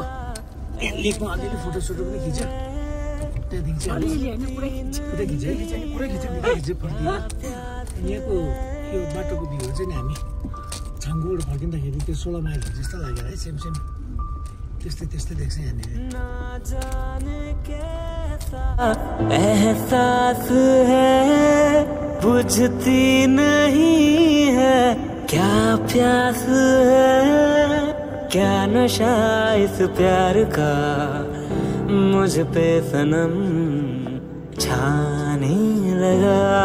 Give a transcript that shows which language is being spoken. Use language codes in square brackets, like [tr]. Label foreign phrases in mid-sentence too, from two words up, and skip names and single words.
[ne] लेकमा अलिअलि फोटोसोटो पनि खिच्यो, त्यहाँदेखि चाहिँ पुरै खिच्यो फर्कियो। यहाँको यो बाटोको भ्यूहरू चाहिँ नि हामी छाङ्गुबाट फर्किँदाखेरि त्यो 16 माइल जस्तो लाग्यो है, सेम त्यस्तै देख्छ यहाँनिर। [hi] एहसास है बुझती नहीं है, क्या प्यास है क्या नशा इस प्यार का, मुझ पे सनम छाने लगा।